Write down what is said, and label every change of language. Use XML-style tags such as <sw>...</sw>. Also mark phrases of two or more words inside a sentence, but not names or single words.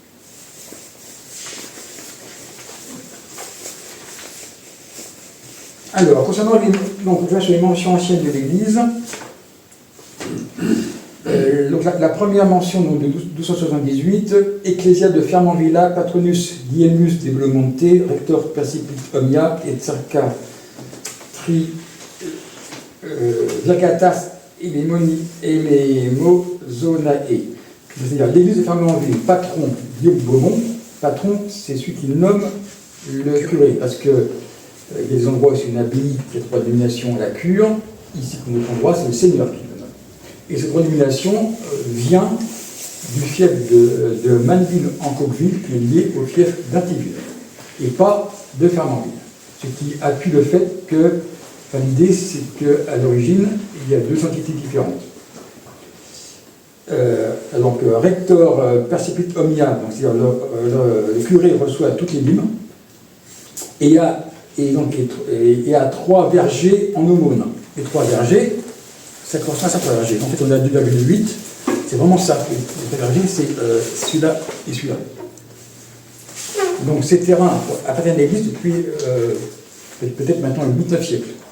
<fr>Alors, concernant les mentions anciennes de l'église, donc la première mention donc, de 1278,</fr> <la>Ecclésia de Fermanvilla, Patronus Guilhelmus de Blomonte, Rector Percipit Omnia et Tsarka Virgatas Elemozonae.</la> <fr>C'est-à-dire l'église de Fermanville, patron Guillaume Beaumont. Patron, c'est celui qui nomme le curé, parce que il y a des endroits où c'est une abbaye qui a droit de nomination à la cure. Ici, comme notre endroit, c'est le seigneur qui le nomme. Et cette renomination vient du fief de Manneville en Coqueville, qui est lié au fief d'Intiville, et pas de Fermanville. Ce qui appuie le fait que, l'idée, c'est qu'à l'origine, il y a deux entités différentes. Donc,</fr> <la>rector percipit omnia,</la> <fr>c'est-à-dire le curé reçoit toutes les dîmes, et il y a 3 vergers en aumône. Les 3 vergers, ça correspond à 5 vergers. En fait, on a 2,8, c'est vraiment ça. Les 3 vergers, c'est celui-là et celui-là. Donc, ces terrains appartiennent à l'église depuis peut-être maintenant le 19e siècle.</fr>